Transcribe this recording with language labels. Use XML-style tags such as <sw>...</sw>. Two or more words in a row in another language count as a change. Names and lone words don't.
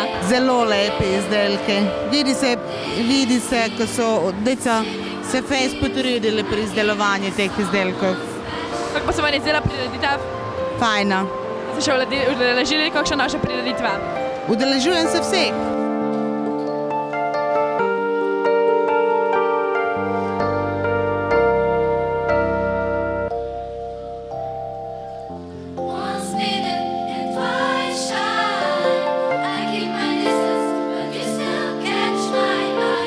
<sl>Zelo lepe izdelke. Vidi se, ko so deca se fejs potrudili pri izdelovanju teh izdelkov. Kako pa se vam je zdela prireditev? Fajna. Ste še udeležili kakšne naše prireditve? Udeležujem se vseh.</sl> <en>Once bitten and twice shy. I keep my distance, but you still catch my eye.</en>